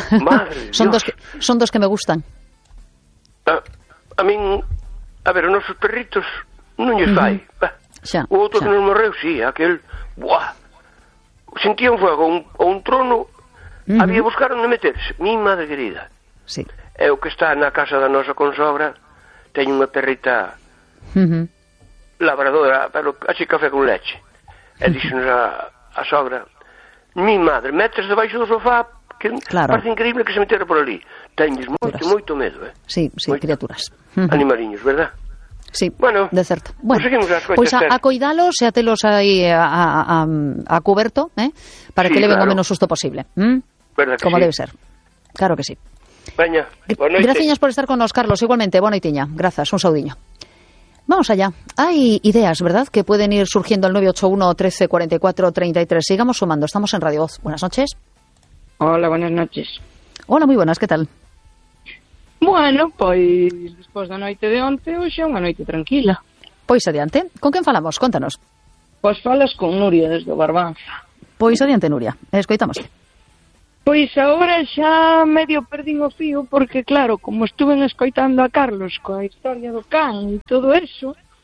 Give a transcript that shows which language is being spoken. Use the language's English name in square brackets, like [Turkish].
[Galician] Madre son Dios. Son dos que me gustan. A ver, os nosos perritos non lle fai. Xa, o outro xa. Que nos morreu, sí, aquel, buah. [Spanish] Sentía un fuego, un trono. [Galician] Había buscar onde meterse, [Spanish] mi madre querida. [Galician] Sí. É o que está na casa da nosa consogra, teño unha perrita labradora, pero así café con leche. E díxenos a sogra, mi madre, metes debaixo do sofá, que claro. Parece increíble que se metera por ali. Tenes moito, moito medo, eh? Sí, sí, moito. Criaturas. Animaliños, verdad? Sí, bueno, de certo. Bueno, pues pois a coidalos e a telos aí a cuberto, para sí, que leven claro. O menos susto posible. Como sí. Debe ser. Claro que sí. Veña, boa noite. Graciñas por estar con nos, Carlos. Igualmente, boa noite, grazas, un saudiño. Vamos allá. [Spanish] Hay ideas, ¿verdad?, que pueden ir surgiendo al 981 13 44 33. Sigamos sumando. Estamos en Radio Voz. Buenas noches. Hola, buenas noches. Hola, muy buenas, ¿qué tal? [Galician] Bueno, pois, despois da noite de onte, hoxe unha noite tranquila. Pois adiante, con quen falamos? Contanos. Pois falas con Nuria desde o Barbanza. Pois adiante, Nuria, escoitamos. Pois agora xa medio perdín o fío, porque claro, como estuven escoitando a Carlos coa historia do can e todo eso...